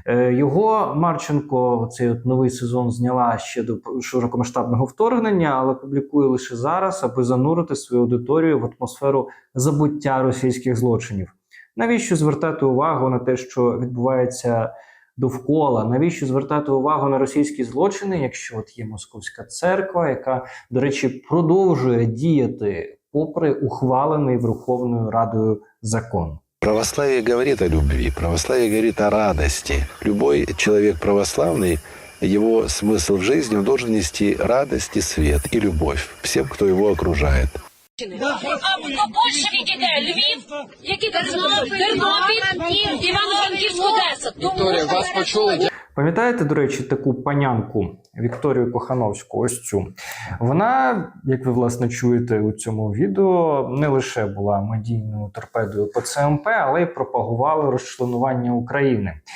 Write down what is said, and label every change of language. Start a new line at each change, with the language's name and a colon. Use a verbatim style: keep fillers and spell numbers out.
Ukrainian: Його Марченко, цей от новий сезон, зняла ще до широкомасштабного вторгнення, але публікує лише зараз, аби занурити свою аудиторію в атмосферу забуття російських злочинів. Навіщо звертати увагу на те, що відбувається довкола? Навіщо звертати увагу на російські злочини, якщо от є московська церква, яка, до речі, продовжує діяти попри ухвалений Верховною Радою закон?
Russian: Православие говорит о любви, православие говорит о радости. Любой человек православный, его смысл в жизни, он должен нести радость и свет, и любовь всем, кто его окружает.
Ukrainian: А більше відійде Львів, який Тернопіль і Івано-Франківську Одесу. Вікторія, вас почули. Пам'ятаєте, до речі, таку панянку Вікторію Кохановську, ось цю? Вона, як ви, власне, чуєте у цьому відео, не лише була медійною торпедою по ЦМП, але й пропагувала розчленування України.